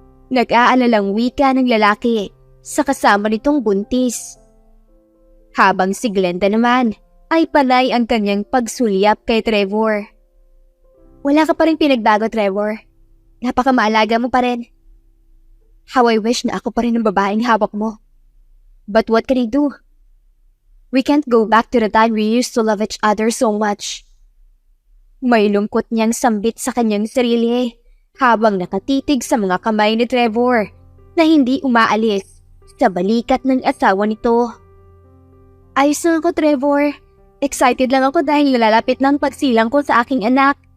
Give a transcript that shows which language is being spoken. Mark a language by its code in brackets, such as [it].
[tl] Nag-aalalang wika ng lalaki sa kasama nitong buntis. Habang si Glenda naman ay panay ang kanyang pagsulyap kay Trevor. Wala ka pa rin pinagbago, Trevor. Napakamaalaga mo pa rin. [en] How I wish [tl] na ako pa rin ang babaeng hawak mo. [en] But what can I do? We can't go back to the time we used to love each other so much. [tl] May lungkot niyang sambit sa kanyang sarili habang nakatitig sa mga kamay ni Trevor na hindi umaalis sa balikat ng asawa nito. Ayos lang ako, Trevor. Excited lang ako dahil lalapit ng pagsilang ko sa aking anak.